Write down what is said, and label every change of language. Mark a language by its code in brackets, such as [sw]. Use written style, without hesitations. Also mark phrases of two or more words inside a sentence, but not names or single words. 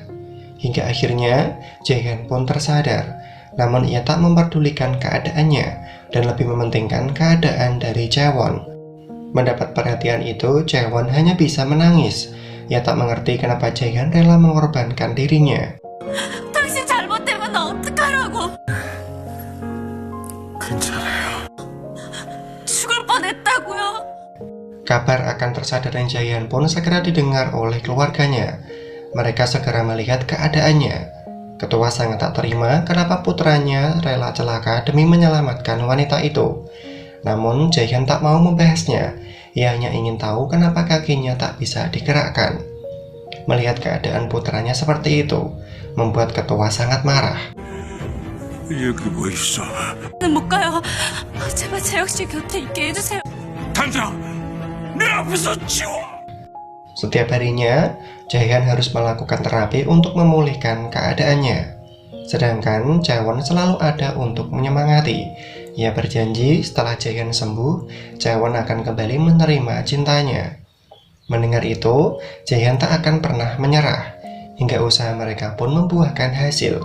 [id] Hingga akhirnya, Jae-han pun tersadar, namun ia tak memperdulikan keadaannya dan lebih mementingkan keadaan dari Chaewon. Mendapat perhatian itu, Chaewon hanya bisa menangis. Ia tak mengerti kenapa Jae-han rela mengorbankan dirinya. [ko] 당신 잘못되면 나 어떡하라고? 괜찮아요. 죽을 뻔했다고요. [id] Kabar akan tersadarnya Jae-han pun segera didengar oleh keluarganya. Mereka segera melihat keadaannya. Ketua sangat tak terima kenapa putranya rela celaka demi menyelamatkan wanita itu. Namun Jae-han tak mau membahasnya. Ia hanya ingin tahu kenapa kakinya tak bisa digerakkan. Melihat keadaan putranya seperti itu, membuat ketua sangat marah. [ko] 여기 뭐 있어? 못 가요. 제발 재혁 씨 곁에 있게 해주세요. 당장 내 앞에서 치워! [id] Setiap harinya, Jae-han harus melakukan terapi untuk memulihkan keadaannya. Sedangkan Chaewon selalu ada untuk menyemangati. Ia berjanji setelah Jae-han sembuh, Chaewon akan kembali menerima cintanya. Mendengar itu, Jae-han tak akan pernah menyerah, hingga usaha mereka pun membuahkan hasil.